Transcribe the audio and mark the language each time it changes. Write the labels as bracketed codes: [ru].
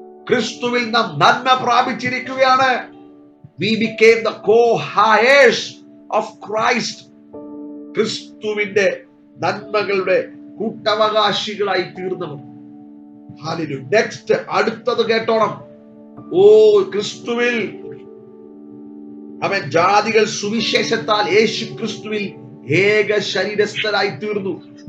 [ml] ക്രിസ്തുവിൽ നാം നന്മ പ്രാപിച്ചിരിക്കുകയാണ്. [en] We became the co-heirs of Christ. [ml] ക്രിസ്തുവിന്റെ നന്മകളുടെ കൂട്ടവകാശികളായി തീർന്നവർ. ഹല്ലേലൂയ. നെക്സ്റ്റ്, അടുത്തത് കേട്ടോണം. ക്രിസ്തുവിൽ അവൻ ജാതികൾ സുവിശേഷത്താൽ യേശു ക്രിസ്തുവിൽ ഏക ശരീരസ്ഥരായി തീർന്നു.